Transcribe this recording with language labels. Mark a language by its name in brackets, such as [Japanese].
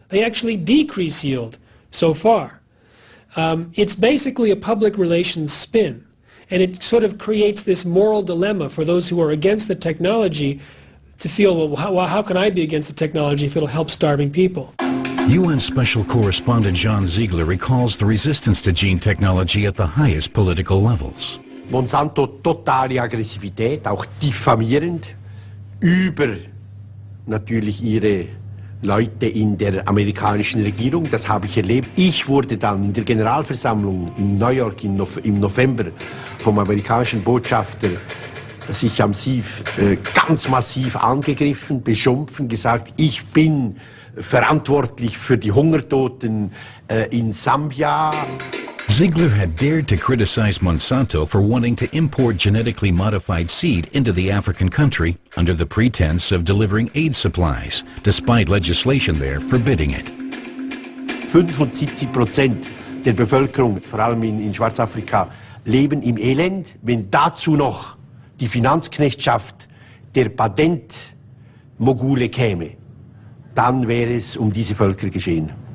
[English] They actually decrease yield so far. It's basically a public relations spin, and it sort of creates this moral dilemma for those who are against the technology to feel, well, how can I be against the technology if it'll help starving people? UN Special Correspondent John Ziegler recalls the resistance to gene technology at the highest political levels. [German] Monsanto totale Aggressivität, auch diffamierend über natürlich ihre Leute in der amerikanischen Regierung. Das habe ich erlebt. Ich wurde dann in der Generalversammlung in New York im November vom amerikanischen Botschafter sicher ganz massiv angegriffen, beschimpft, gesagt, ich bin verantwortlich für die Hungertoten in Sambia. [English] Ziegler had dared to criticize Monsanto for wanting to import genetically modified seed into the African country under the pretense of delivering aid supplies, despite legislation there forbidding it. [German] 75% der Bevölkerung, vor allem in Schwarzafrika, leben im Elend. Wenn dazu noch die Finanzknechtschaft der Patentmogule käme, dann wäre es diese Völker geschehen.